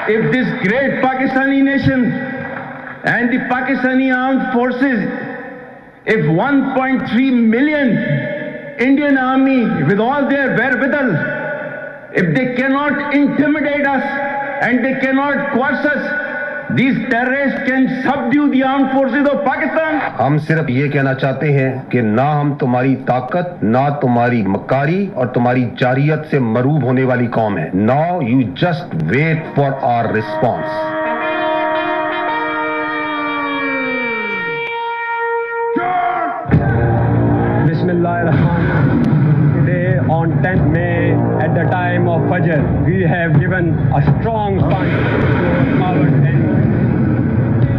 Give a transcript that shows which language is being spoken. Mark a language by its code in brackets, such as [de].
[en] If this great Pakistani nation and the Pakistani armed forces, if 1.3 million Indian army with all their wherewithal, if they cannot intimidate us and they cannot coerce us, these terrorists can subdue the armed forces of Pakistan. [ur] ہم صرف یہ کہنا چاہتے ہیں کہ نہ ہم تمہاری طاقت، نہ تمہاری مکاری اور تمہاری جارحیت سے مروب ہونے والی قوم ہے. [en] Now you just wait for our response. Today on 10th May at the time of Fajr, we have given a strong punch to our enemy.